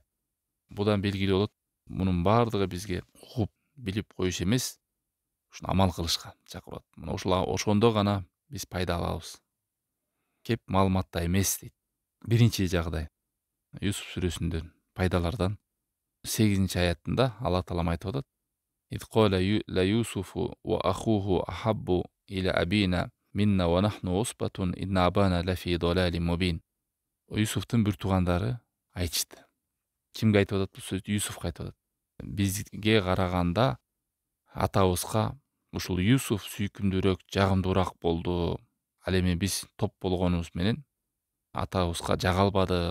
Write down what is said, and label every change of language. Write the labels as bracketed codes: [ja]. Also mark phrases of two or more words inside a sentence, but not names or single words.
[ky] Будан белгилүү болот, мунун баардыгы бизге угуп, билип коюш эмес, ушуну амал кылышка чакырат. Мына ошондо гана биз пайда алабыз. Кеп маалыматта эмес дейт. Биринчи жагдай Юсуф сүрөсүндөн пайдалардан 8 аятында Алла Таалам айтып атат: [ar] «إذ قالوا ليوسف وأخوه أحب إلى أبينا منا ونحن عصبة إن أبانا لفي ضلال مبين». [ky] Юсуфтун бир туугандары айтышты. Кимге айтып атат бул сөздү? Юсуфка айтып атат. Бизге караганда атабызга ушул Юсуф сүйкүмдүүрөөк, жагымдуураак болду. Ал эми биз топ болгонубуз менен атабызга жага албадык.